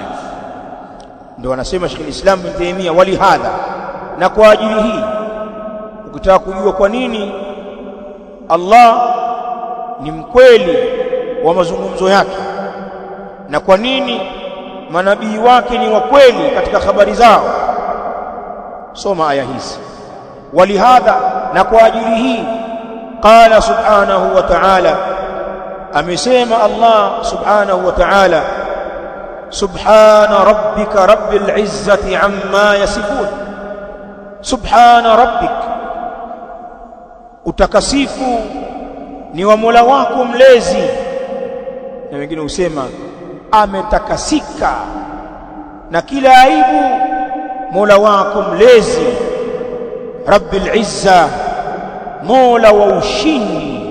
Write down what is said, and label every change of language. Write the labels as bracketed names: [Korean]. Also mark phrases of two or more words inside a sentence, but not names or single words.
[Swahili] Ndio anasema Sheikh Islam bin Taymiyyah walihadha, na kwa ajili hii ukitaka kujua kwa nini Allah ni mkweli wa mazungumzo yake na kwa nini manabii wake ni wa kweli katika habari zao, soma aya hizi. [Arabic] ولهذا, [Swahili] na kwa ajili hii, [Arabic] قال سبحانه وتعالى, amesema Allah سبحانه وتعالى سبحان ربك رب العزة عما يصفون. سبحان ربك, [Swahili] utakasifu ni wa Mola wako mlezi, na wengine husema ametakasika na kila aibu Mola wako mlezi. [Arabic] رب العزة, [Swahili] Mola wa ushindi.